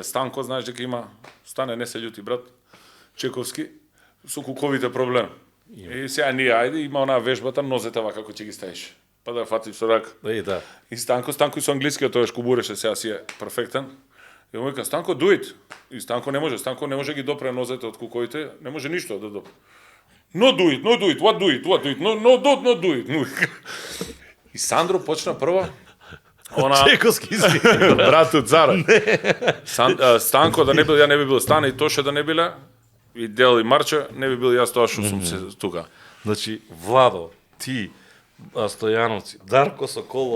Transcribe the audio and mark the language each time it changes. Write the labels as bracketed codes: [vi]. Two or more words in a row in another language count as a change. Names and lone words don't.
[mk] Станко, знаеш дека има, стане, не се љути, брат, Чековски, со куковите проблем. И сега ние, ајде, има онаа вежбата, нозете вака како ќе ги ставиш. Па да фатиш со рака. Да. И Станко и со англискиот тој шкубуреше, сега си е перфектен. И му вика, Станко, [en] do it. [mk] И Станко не може ги допре нозете од куковите, не може ништо да допре. [en] No do it, what do it, no do it. [mk] И Сандро почна прво, она... Чековски си. Брату, цара. Станко да не бил, ја не би бил Стане и Тоше да не биле, и Дел и Марче, не би бил јас тоа што сум се тука. Значи, Владо, ти, Стојановци, Дарко Соколов,